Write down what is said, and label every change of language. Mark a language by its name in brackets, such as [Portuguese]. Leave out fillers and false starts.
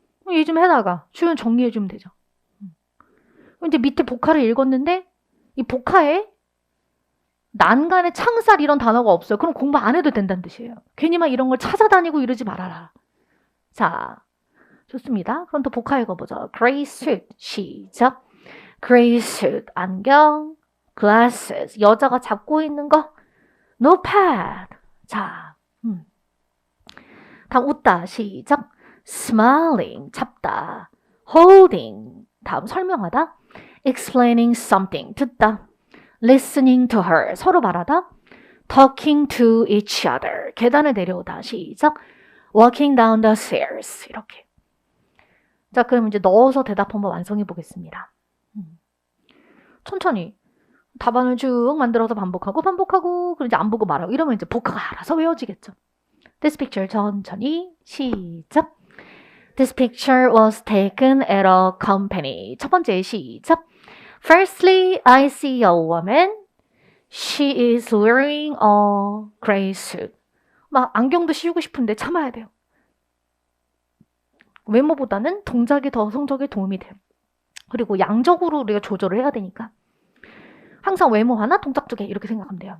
[Korean] 얘 좀 해다가 주연 정리해주면 되죠. 이제 밑에 복화를 읽었는데 이 복화에 난간에 창살 이런 단어가 없어요. 그럼 공부 안 해도 된다는 뜻이에요. 괜히 막 이런 걸 찾아다니고 이러지 말아라. 자, 좋습니다. 그럼 또 복화 읽어보죠. [English] Gray suit, 시작. Gray suit, 안경. [Korean] Glasses, 여자가 잡고 있는 거. Notepad. 자, 다음 웃다, 시작. [English] Smiling, 잡다. [Korean] Holding, 다음 설명하다. [English] Explaining something, 듣다. Listening to her, 서로 말하다. Talking to each other, 계단을 내려오다. [Korean] 시작. Walking down the stairs, 이렇게. 자, 그럼 이제 넣어서 대답 한번 완성해 보겠습니다. 천천히. 답안을 쭉 만들어서 반복하고 그리고 이제 안 보고 말하고 이러면 이제 복화가 알아서 외워지겠죠. This picture 천천히 시작. [English] This picture was taken at a company. 첫 번째 시작. Firstly, I see a woman. She is wearing a gray suit. [Korean] 막 안경도 씌우고 싶은데 참아야 돼요. 외모보다는 동작이 더 성적에 도움이 돼요. 그리고 양적으로 우리가 조절을 해야 되니까 항상 외모 하나, 동작 두 개 이렇게 생각하면 돼요.